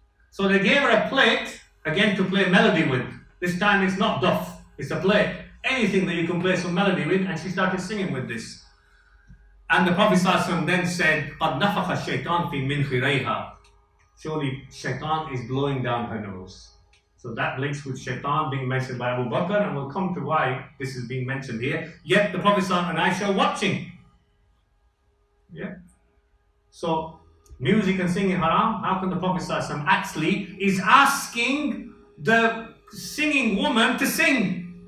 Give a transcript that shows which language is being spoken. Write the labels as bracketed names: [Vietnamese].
[English] So they gave her a plate, again to play melody with. This time it's not duff, it's a plate. Anything that you can play some melody with, and she started singing with this. And the Prophet ﷺ then said, [Arabic] قَدْ نَفَخَ الشَّيْطَانِ فِي مِنْخِرَيْهَا. [English] Surely shaitan is blowing down her nose. So that links with shaitan being mentioned by Abu Bakr, and we'll come to why this is being mentioned here. Yet the Prophet ﷺ and Aisha are watching. Yeah. So music and singing haram. How can the Prophet ﷺ actually is asking the singing woman to sing?